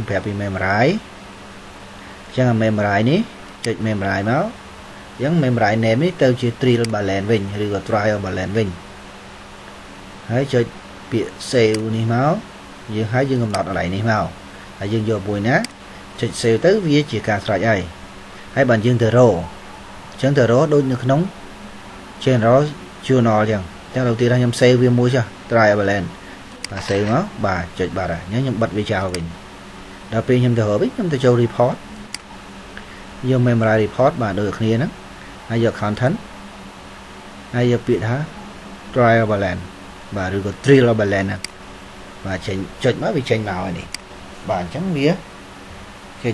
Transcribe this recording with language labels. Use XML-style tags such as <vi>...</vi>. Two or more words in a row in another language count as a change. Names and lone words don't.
<km>ប្រាប់ពី memory អញ្ចឹង memory នេះចុច memory មកអញ្ចឹង memory name នេះទៅជា Trial Balance វិញឬក៏ Trial Balance វិញហើយចុចពាក្យ save នេះមកយើងកំណត់កន្លែងនេះមកហើយយើងយកមួយណាចុច save ទៅវាជាការ ស្រេចហើយបើយើងទៅរកអញ្ចឹងទៅរកដូចនៅក្នុង General Journal អញ្ចឹង</km> <vi>đầu tiên là</vi> <km>ខ្ញុំ save វាមួយចុះ Trial Balance បាទ save មកបាទចុចបាត់ហើយ អញ្ចឹងខ្ញុំបិទវាចោលវិញដល់ពេលខ្ញុំទៅរកវិញខ្ញុំទៅចូល report យក memory report បាទដូចគ្នាហ្នឹងហើយយក content ហើយយកពាក្យ ថា Trial Balance បាទឬក៏ Trial Balance ហ្នឹងបាទចេញចុចមកវាចេញមកហើយនេះបាទអញ្ចឹងវាចេញ</km>